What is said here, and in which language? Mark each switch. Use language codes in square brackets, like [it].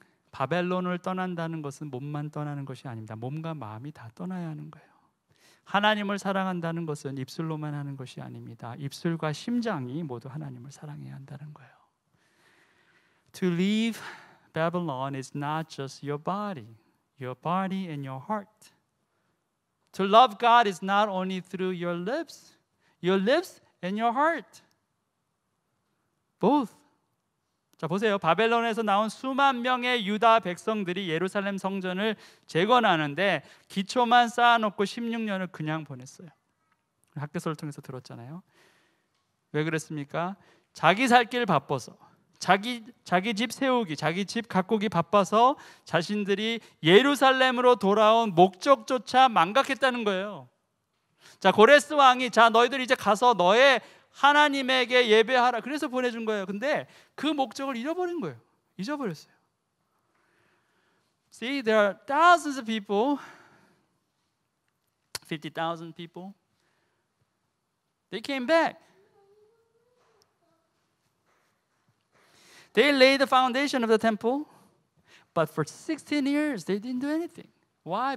[ko] 바벨론을 떠난다는 것은 몸만 떠나는 것이 아닙니다. 몸과 마음이 다 떠나야 하는 거예요. 하나님을 사랑한다는 것은 입술로만 하는 것이 아닙니다. 입술과 심장이 모두 하나님을 사랑해야 한다는 거예요. [en] To leave Babylon is not just your body and your heart. To love God is not only through your lips and your heart. Both. [ko] 자, 보세요. 바벨론에서 나온 수만 명의 유다 백성들이 예루살렘 성전을 재건하는데 기초만 쌓아놓고 16년을 그냥 보냈어요. 학교서를 통해서 들었잖아요. 왜 그랬습니까? 자기 살 길 바빠서, 자기 집 세우기, 자기 집 가꾸기 바빠서 자신들이 예루살렘으로 돌아온 목적조차 망각했다는 거예요. 자, 고레스 왕이 자 너희들 이제 가서 너의 하나님에게 예배하라. 그래서 보내준 거예요. 근데 그 목적을 잃어버린 거예요. 잊어버렸어요. [en] See, there are thousands of people, 50,000 people. They came back. They laid the foundation of the temple, but for 16 years they didn't do anything. Why?